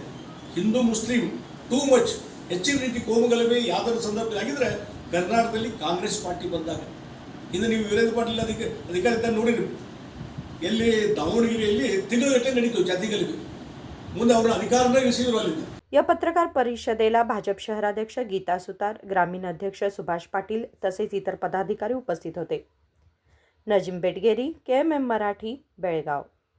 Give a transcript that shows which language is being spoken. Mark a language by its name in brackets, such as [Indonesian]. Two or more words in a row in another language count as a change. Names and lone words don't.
[Kannada] ಹಿಂದೂ ಮುಸ್ಲಿಂ [English] too much [Kannada] ಹೆಚ್ಚಿನ ರೀತಿ ಕೋಮುಗಲಭೆ ಯಾವ್ದಾದ್ರು ಸಂದರ್ಭದಲ್ಲಿ ಆಗಿದ್ರೆ ಕರ್ನಾಟಕದಲ್ಲಿ ಕಾಂಗ್ರೆಸ್ ಪಾರ್ಟಿ ಬಂದಾಗ. ಇನ್ನು ನೀವು ವೀರೇಂದ್ರ ಪಾಟೀಲ್ ಅಧಿಕಾರಿ ನೋಡಿರಿ, ಎಲ್ಲಿ ದಾವಣಗೆರೆಯಲ್ಲಿ ತಿಂಗಳಗಟ್ಟಲೆ ನಡೀತು ಜಾತಿ ಗಲಭೆ. ಮುಂದೆ ಅವರ ಅಧಿಕಾರನ ಇಳಿಸಿದ್ರು ಅಲ್ಲಿಂದ. [Marathi] या पत्रकार परिषदेला भाजप शहराध्यक्ष गीता सुतार, ग्रामीण अध्यक्ष सुभाष पाटील तसेच इतर पदाधिकारी उपस्थित होते. नजीम बेटगेरी, KMM मराठी, बेळगाव.